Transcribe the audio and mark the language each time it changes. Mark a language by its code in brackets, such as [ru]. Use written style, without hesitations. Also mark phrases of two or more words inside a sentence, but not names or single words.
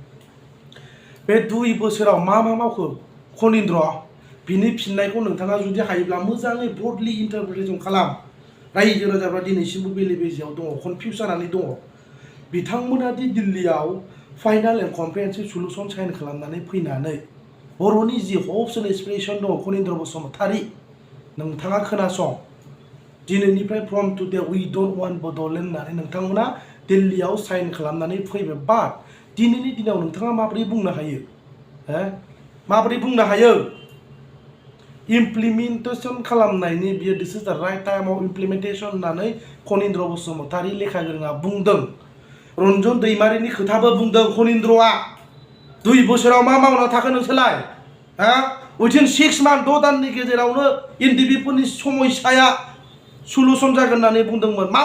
[brx] बे 2 बोसोराव मा मावखो खनिन्द्र बिनि फिननायखौ नोंथाङा जुदि हायोब्ला मोजाङै [en] broadly interpretation [brx] खालाम रायजो राजाफ्रा दिनैसिमबो बेले बेजेयाव दङ कनफिउज जानानै दङ बिथांमोना दि दिल्लीयाव [en] final and comprehensive solution sign [brx] खालामनानै फैनानै बर'नि [en] the hopes and aspirations [brx] दङ खनिन्द्र बसुमतारी नोंथाङा खोनासं दिनैनिफ्राय [en] from today we don't want Bodoland [brx] होननानै नोंथांमोना दिल्लीयाव साइन खालामनानै फैबाय बाट दिनैनि दिनाव नोंथाङा माबोरै बुंनो हायो माबोरै बुंनो हायो इमप्लिमेन्टेसन खालामनायनि बियो [en] this is the right time of implementation [brx] होननानै खनिन्द्र बसुमतारी लेखा गोरोङा बुंदों रन्जन दैमारिनि खोथाबो बुंदों खनिन्द्रआ 2 बोसोराव मा मावना थाखो नोंसोरलाय उइथिन 6 मान्थ 6 दाननि गेजेरावनो एनडिबिफोरनि समस्याया सल्युसन जागोन होननानै बुंदोंमोन मा